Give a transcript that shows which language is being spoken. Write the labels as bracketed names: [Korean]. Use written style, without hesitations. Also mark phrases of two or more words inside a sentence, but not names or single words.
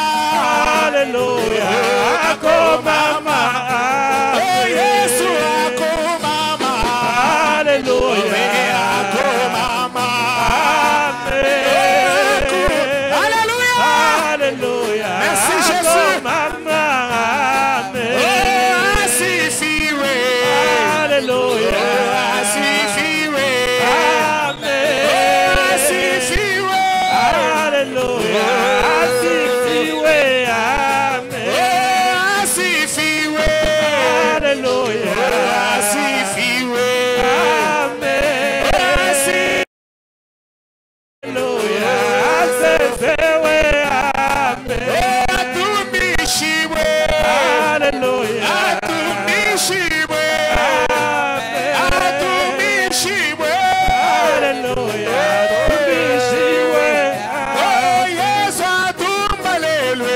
[Lingala] Hallelujah. Ako mama. oh Yesu ako mama, Hallelujah. ako mama, Amen. Alléluia. Hallelujah. Merci, Ako Jésus. mama. Amen. [Swahili] oh asifiwe, Hallelujah. oh asifiwe, Amen. oh asifiwe, Hallelujah. Asifiwe. Amen. oh asifiwe, Hallelujah. oh asifiwe, Amen. asifiwe. Hallelujah. Asifiwe. Amen. Atumishiwe, Hallelujah. atumishiwe, Amen. atumishiwe. Hallelujah. Atumishiwe. Oh Yesu atumbalelwe,